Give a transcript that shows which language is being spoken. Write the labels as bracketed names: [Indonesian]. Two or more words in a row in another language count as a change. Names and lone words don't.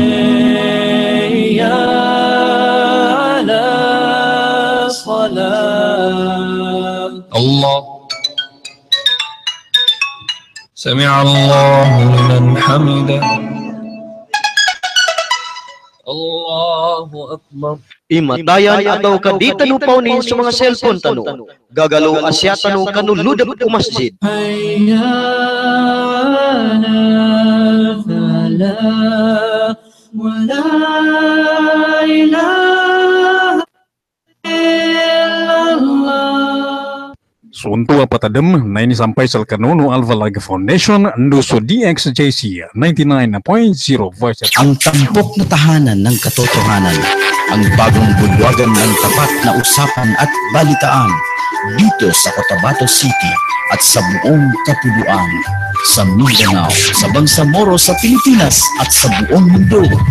[Arabic] يا على صلاة الله سمع الله لمن حمده. الله أكبر. [Maguindanaon] Imatayan ataw kadita nupaw ni sa mga cellphone tano. Gagalaw asya tano kanuludap ko masjid. [Arabic] حي على الفلاح ولا إله إلا الله. [Maguindanaon] Suntua patadem na ini sampai sa Kanono Alvalaga Foundation Nduso DXJC 99.0 Voice. [Filipino] Ang tampok na tahanan ng katotohanan, ang bagong bulwagan ng tapat na usapan at balitaan dito sa Cotabato City at sa buong Kapuluan, sa Mindanao, sa Bangsamoro, sa Pilipinas at sa buong mundo.